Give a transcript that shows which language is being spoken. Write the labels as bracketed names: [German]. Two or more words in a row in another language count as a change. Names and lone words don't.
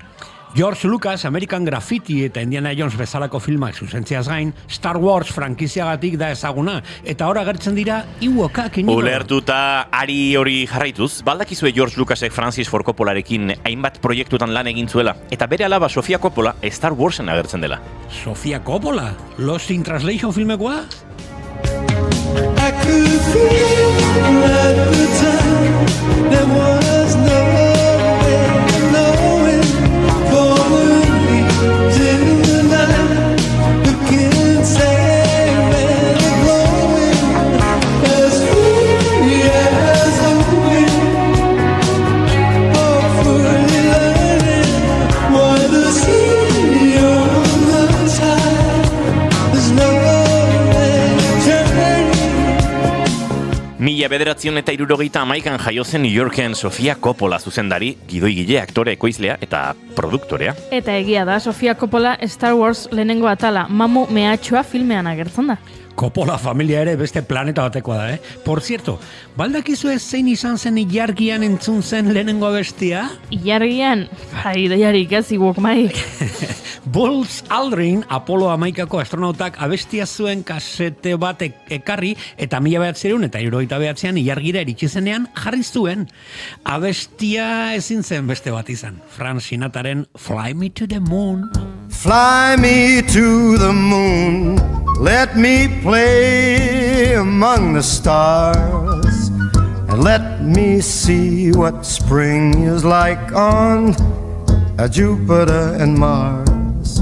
[Basque] George Lucas, American Graffiti eta Indiana Jones bezalako filmak zuzentziaz gain, Star Wars frankiziagatik da ezaguna, eta hor agertzen dira Ewokak Inigo. Ulertuta ari hori jarraituz, baldakizue George Lucasek Francis Ford Coppolarekin hainbat proiektutan lan egin zuela, eta bere alaba Sofia Coppola Star Warsen agertzen dela. Sofia Coppola? Lost in Translation filmekoa? [English] I could feel at the time there was no way of knowing. Falling in the night, you can't say where they're going. As free as the wind, hopefully learning why the sea on the tide. There's no way turning. [Basque] 1971an jaio zen New Yorken Sofia Coppola zuzendari, gidoigile, aktore, ekoizlea eta produktorea. Eta egia da, Sofia Coppola Star Wars lehenengo atala, Mamu mehatxua filmean agertzen da. Coppola familia ere beste planeta batekoa da, [Spanish] Por cierto, [Basque] baldakizu ez zein izan zen ilargian entzun zen lehenengo abestia? Ilargian, bai, deiarik ez Ewok, Mai. Buzz Aldrin, Apollo 11ko astronautak abestia zuen kasete bat ekarri, eta 1979an ilargira iritsi zenean jarri zuen. Abestia ezin zen beste bat izan. Frank Sinatraren Fly Me to the Moon. [English] Fly me to the moon, let me play among the stars, and let me see what spring is like on Jupiter and Mars.